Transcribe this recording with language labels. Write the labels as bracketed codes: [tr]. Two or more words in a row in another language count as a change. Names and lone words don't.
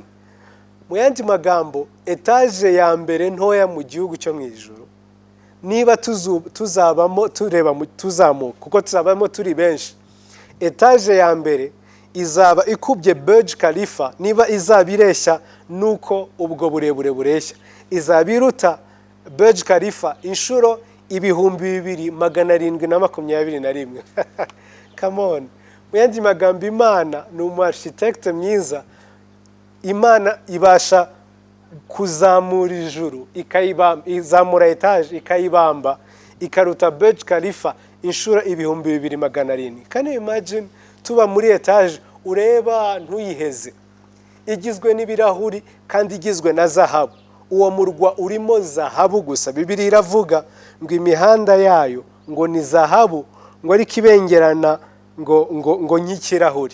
[rw] Mu yandi magambo, etaje ya mbere ntoya mu gihugu cyo mu ijuru, niba tuzabamo tureba tuzamuka, kuko tuzabamo turi benshi, etaje ya mbere izaba ikubye Burj Khalifa. Niba izaba ireshya nuko ubwo burebure bureshya, izaba iruta Burj Khalifa inshuro 2721. [en] Come on. [rw] Mu yandi magambo, Imana ni umu-architecte mwiza. Imana ibasha kuzamura ijuru, izamura etaje ikayibamba, ikaruta Burj Khalifa inshuro 2200. [en] Can you imagine [rw] tuba muri etaje ureba ntuyiheze, igizwe n'ibirahuri kandi igizwe na zahabu. Uwo murwa urimo zahabu gusa. Bibiliya iravuga ngo imihanda yayo ngo ni zahabu, ngo ariko ibengerana ngo nk'ikirahuri.